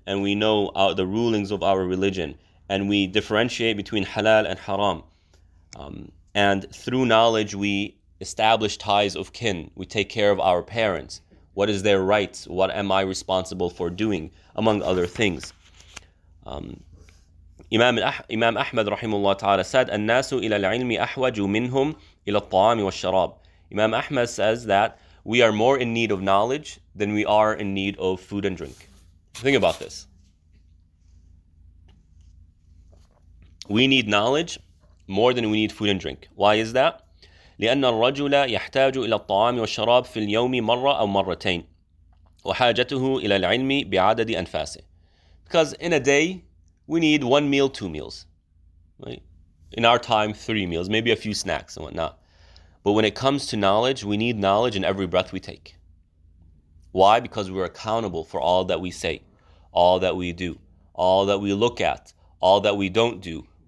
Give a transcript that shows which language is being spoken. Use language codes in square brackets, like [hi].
[en] And we know the rulings of our religion. And we differentiate between halal and haram. And through knowledge, we establish ties of kin. We take care of our parents. What is their rights? What am I responsible for doing? Among other things. Imam Ahmad rahimahullah ta'ala said, [ar] الناس إلى العلم أحوج منهم إلى الطعام والشراب. [en] Imam Ahmad says that we are more in need of knowledge than we are in need of food and drink. Think about this. We need knowledge more than we need food and drink. Why is that? [ar] لأن الرجل يحتاج إلى الطعام والشراب في اليوم مرة أو مرتين وحاجته إلى العلم بعدد أنفاسه. [en] Because in a day, we need 1 meal, 2 meals. Right? In our time, 3 meals, maybe a few snacks and whatnot. But when it comes to knowledge, we need knowledge in every breath we take. Why? Because we're accountable for all that we say, all that we do, all that we look at, all that we don't do.